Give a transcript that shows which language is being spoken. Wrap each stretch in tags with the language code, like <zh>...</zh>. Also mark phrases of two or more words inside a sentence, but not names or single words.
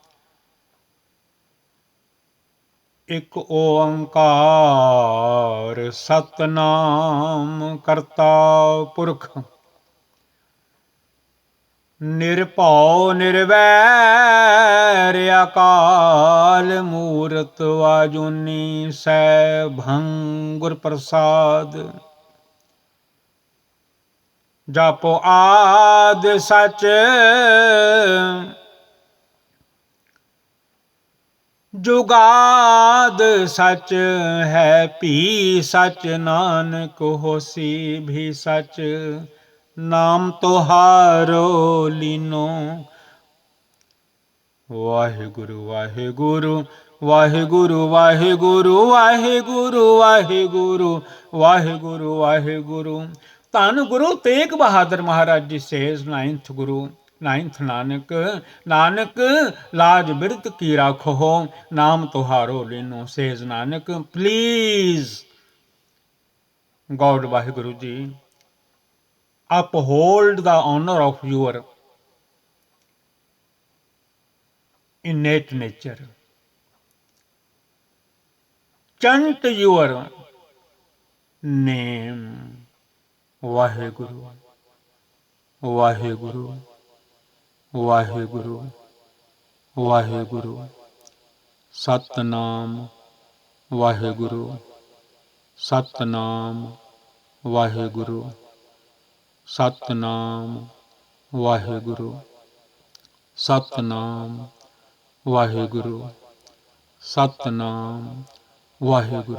<pa>ਇਕ ਓਅੰਕਾਰ ਸਤਿਨਾਮ ਕਰਤਾ ਪੁਰਖ, ਨਿਰਭਉ ਨਿਰਵੈਰ ਅਕਾਲ ਮੂਰਤਿ ਅਜੂਨੀ ਸੈਭੰ ਗੁਰ ਪ੍ਰਸਾਦਿ। ਜਪੁ ਆਦਿ ਸਚੁ ਜੁਗਾਦਿ ਸਚੁ, ਹੈ ਭੀ ਸਚੁ ਨਾਨਕ ਹੋਸੀ ਭੀ ਸਚੁ,</pa> <hi>नाम तुहारो लीनो।</hi> <pa>ਵਾਹਿਗੁਰੂ ਵਾਹਿਗੁਰੂ ਵਾਹਿਗੁਰੂ ਵਾਹਿਗੁਰੂ ਵਾਹਿਗੁਰੂ ਵਾਹਿਗੁਰੂ ਵਾਹਿਗੁਰੂ ਵਾਹਿਗੁਰੂ। ਧੰਨ ਗੁਰੂ ਤੇਗ ਬਹਾਦਰ ਮਹਾਰਾਜ ਜੀ</pa> <en>says, ninth Guru, ninth Nanak,</en> <hi>नानक लाज बिरत की राखो, नाम तुहारो लीनो।</hi> <en>says Nanak, please God Vaheguru Ji, uphold the honor of your innate nature, chant your name, Vaheguru, Vaheguru, Vaheguru, Vaheguru, Satnam Vaheguru, Satnam Vaheguru, Satnam Vaheguru, Satnam Vaheguru, Satnam Vaheguru।</en>